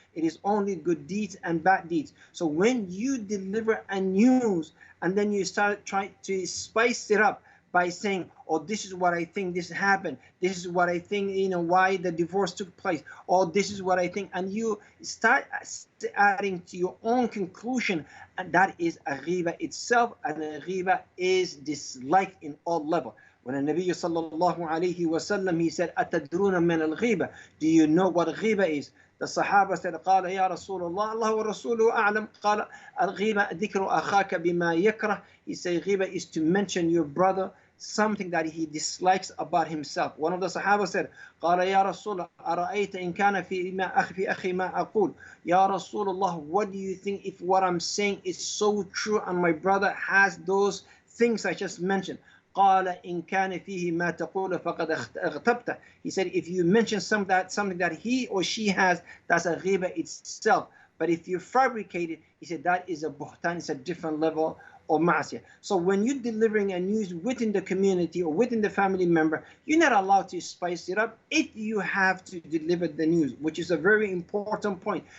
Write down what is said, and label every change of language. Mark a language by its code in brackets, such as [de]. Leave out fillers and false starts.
[en] It is only good deeds and bad deeds. So when you deliver a news and then you start trying to spice it up by saying, oh, this is what I think this happened, this is what I think, why the divorce took place, or this is what I think, and you start adding to your own conclusion, and that is a ghiba itself, and a ghiba is disliked in all levels. When the Nabi sallallahu alayhi wasallam, he said, [ar] أَتَدْرُونَ مِنَ الْغِيبَةِ. [en] Do you know what ghiba is? The Sahaba said, [ar] قال يا رسول الله الله ورسوله أعلم. قال الغيبة ذكر أخاك بما يكره. [en] He said ghiba is to mention your brother something that he dislikes about himself. One of the Sahaba said, [ar] قال يا رسول الله أرأيت إن كان في أخي ما أقول. [en] Ya Rasulullah, what do you think if what I'm saying is so true and my brother has those things I just mentioned? [ar] قال إن كان فيه ما تقول فقد اغتبته. [en] He said, if you mention something that he or she has, that's a ghiba itself. But if you fabricate it, he said, that is a buhtan, it's a different level of ma'asiyah. So when you're delivering a news within the community or within the family member, you're not allowed to spice it up if you have to deliver the news, which is a very important point.